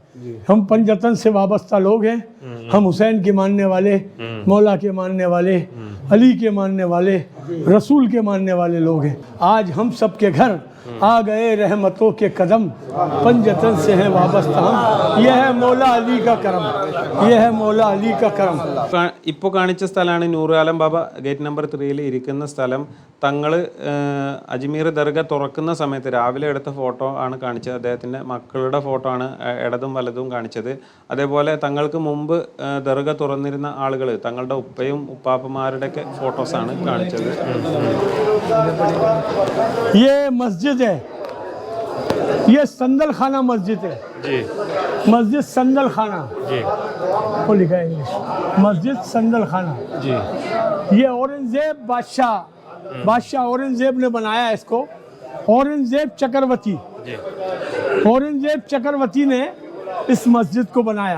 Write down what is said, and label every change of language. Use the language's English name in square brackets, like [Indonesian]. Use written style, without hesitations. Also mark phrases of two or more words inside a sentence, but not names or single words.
[Hindi] हम पंजतन से वाबस्ता लोग हैं, हम हुसैन के मानने वाले, मौला के मानने वाले, अली के मानने वाले, रसूल के मानने वाले लोग हैं। आज हम सब के घर आ गए रहमतों के कदम, पंजतन से हैं वाबस्ता हम, यह है मौला अली का करम, यह है मौला अली का करम। [Malayalam] ഇപ്പോൾ കാണിച്ച സ്ഥലമാണ് നൂറുകാലം ബാബ [English] gate number [Malayalam] 3 ഇരിക്കുന്ന സ്ഥലം. തങ്ങൾ അജ്മീർ ദർഗ തുറക്കുന്ന സമയത്ത് രാവിലെ എടുത്ത ഫോട്ടോ ആണ് കാണിച്ചത്. അദ്ദേഹത്തിൻ്റെ മക്കളുടെ ഫോട്ടോ ആണ് ഇടതും വലതും കാണിച്ചത്. അതേപോലെ തങ്ങൾക്ക് മുമ്പ് ദർഗ തുറന്നിരുന്ന ആളുകൾ, തങ്ങളുടെ ഉപ്പയും ഉപ്പാപ്പമാരുടെയൊക്കെ ഫോട്ടോസാണ് കാണിച്ചത്. [Hindi] ये मस्जिद है, ये संदल खाना मस्जिद है जी मस्जिद संदल खाना जी वो लिखा है इंग्लिश, मस्जिद संदल खाना। जी ये औरंगजेब बादशाह औरंगजेब ने बनाया इसको, औरंगजेब चक्रवर्ती, औरंगजेब चक्रवर्ती ने इस मस्जिद को बनाया।